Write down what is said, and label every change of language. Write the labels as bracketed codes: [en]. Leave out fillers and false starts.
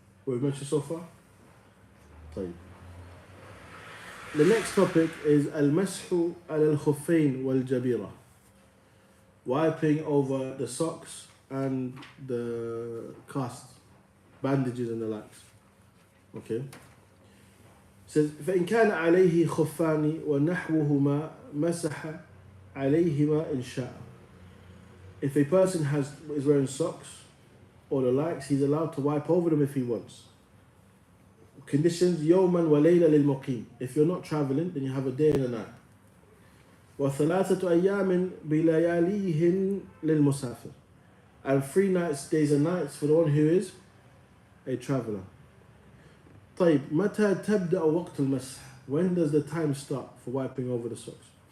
[en] What we've mentioned so far? [ar] طيب. [en] The next topic is al-mashu al-khuffayn wal-jabira. Wiping over the socks and the cast, bandages and the likes. Okay. It says [ar] فإن كان عليه خفان ونحوهما مسح عليهما إن شاء. [en] If a person is wearing socks or the likes, he's allowed to wipe over them if he wants. Conditions [ar] يوما وليلة للمقيم. [en] If you're not traveling, then you have a day and a night. [ar] وثلاثة أيام بلياليهن للمسافر. [en] And 3 nights, days and nights for the one who is a traveler. [ar] طيب متى تبدأ وقت المسح? [en] When does the time start for wiping over the socks?